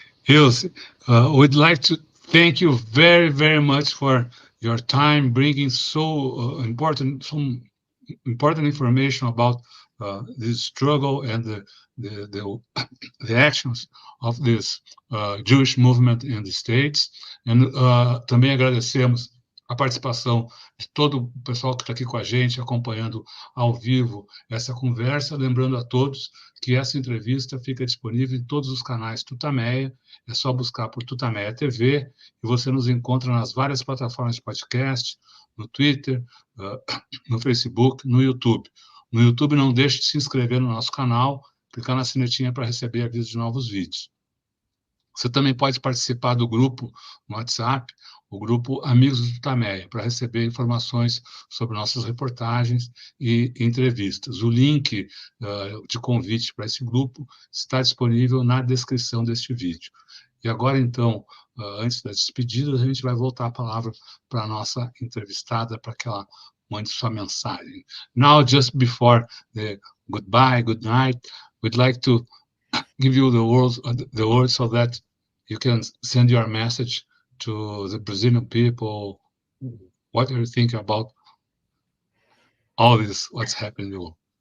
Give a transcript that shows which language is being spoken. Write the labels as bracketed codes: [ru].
[en] Ilisse, we'd like to thank you very, very much for your time, bringing some important information about this struggle and the actions of this Jewish movement in the States. [pt] And também agradecemos a participação de todo o pessoal que está aqui com a gente, acompanhando ao vivo essa conversa. Lembrando a todos que essa entrevista fica disponível em todos os canais TUTAMÉIA. É só buscar por TUTAMÉIA TV e você nos encontra nas várias plataformas de podcast, no Twitter, no Facebook, no YouTube. No YouTube, não deixe de se inscrever no nosso canal, clicar na sinetinha para receber avisos de novos vídeos. Você também pode participar do grupo no WhatsApp, o grupo Amigos do TUTAMÉIA, para receber informações sobre nossas reportagens e entrevistas. O link de convite para esse grupo está disponível na descrição deste vídeo. E agora, então, antes das despedidas, a gente vai voltar a palavra para a nossa entrevistada, para que ela mande sua mensagem. [en] Now, just before the goodbye, good night, we'd like to give you the word so that you can send your message to the Brazilian people. What are you thinking about all this, what's happening?